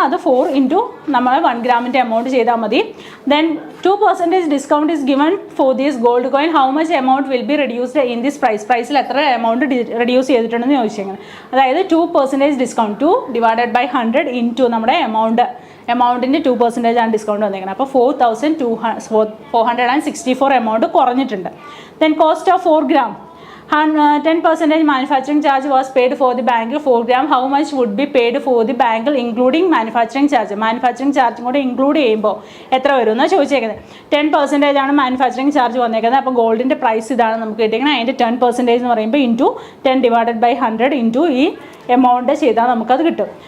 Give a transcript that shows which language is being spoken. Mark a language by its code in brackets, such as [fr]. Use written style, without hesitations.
[ml] അത് 4 × നമ്മൾ 1 ഗ്രാമിൻ്റെ എമൗണ്ട് ചെയ്താൽ മതി. [en] Then 2% discount is given for these gold coin. How much amount will be reduced in this price? [ml] പ്രൈസിൽ എത്ര എമൗണ്ട് റെഡ്യൂസ് ചെയ്തിട്ടുണ്ടെന്ന് ചോദിച്ചേക്കുന്നത്. അതായത് 2% ഡിസ്കൗണ്ട്, 2 / 100 × നമ്മുടെ എമൗണ്ടിൻ്റെ 2% ആണ് ഡിസ്കൗണ്ട് വന്നിരിക്കുന്നത്. അപ്പോൾ 4,464 എമൗണ്ട് കുറഞ്ഞിട്ടുണ്ട്. [en] Then cost of 4 gram, 10% manufacturing charge was paid for the bangle 4 gram. How much would be paid for the bangle including manufacturing charge? [ml] Manufacturing ചാർജും കൂടെ ഇൻക്ലൂഡ് ചെയ്യുമ്പോൾ എത്ര വരും എന്നാണ് ചോദിച്ചേക്കുന്നത്. 10% ആണ് മാനുഫാക്ചറിങ് ചാർജ് വന്നേക്കുന്നത്. അപ്പോൾ ഗോൾഡിൻ്റെ പ്രൈസ് ഇതാണ് നമുക്ക് കിട്ടിയിരിക്കുന്നത്. അതിൻ്റെ 10% എന്ന് പറയുമ്പോൾ × 10 / 100 × ഈ എമൗണ്ട് ചെയ്താൽ നമുക്കത് കിട്ടും.